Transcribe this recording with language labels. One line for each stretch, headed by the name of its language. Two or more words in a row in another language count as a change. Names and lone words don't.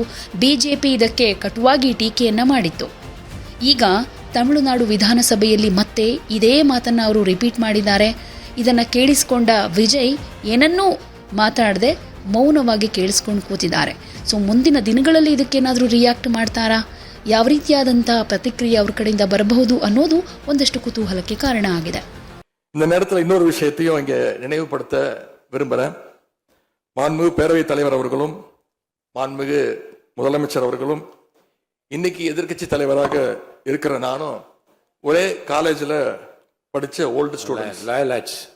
Kannada: ಬಿಜೆಪಿ ಇದಕ್ಕೆ ಕಟುವಾಗಿ ಟೀಕೆಯನ್ನ ಮಾಡಿತ್ತು. ಈಗ ತಮಿಳುನಾಡು ವಿಧಾನಸಭೆಯಲ್ಲಿ ಮತ್ತೆ ಇದೇ ಮಾತನ್ನು ಅವರು ರಿಪೀಟ್ ಮಾಡಿದ್ದಾರೆ. ಇದನ್ನು ಕೇಳಿಸಿಕೊಂಡ ವಿಜಯ್ ಏನನ್ನೂ ಮಾತಾಡದೆ ಮೌನವಾಗಿ ಕೇಳಿಸ್ಕೊಂಡು ಕೂತಿದ್ದಾರೆ. ಸೊ ಮುಂದಿನ ದಿನಗಳಲ್ಲಿ ಇದಕ್ಕೇನಾದರೂ ರಿಯಾಕ್ಟ್ ಮಾಡ್ತಾರಾ, ಯಾವ ರೀತಿಯಾದಂಥ ಪ್ರತಿಕ್ರಿಯೆ ಅವ್ರ ಕಡೆಯಿಂದ ಬರಬಹುದು ಅನ್ನೋದು ಒಂದಷ್ಟು ಕುತೂಹಲಕ್ಕೆ ಕಾರಣ ಆಗಿದೆ.
Tamil: இந்த நேரத்தில் இன்னொரு விஷயத்தையும் இங்கே நினைவுபடுத்த விரும்புகிறேன். மாண்புமிகு பேரவைத் தலைவர் அவர்களும் மாண்புமிகு முதலமைச்சர் அவர்களும் இன்னைக்கு எதிர்கட்சி தலைவராக இருக்கிற நானும் ஒரே காலேஜில் படிச்ச
English: old student.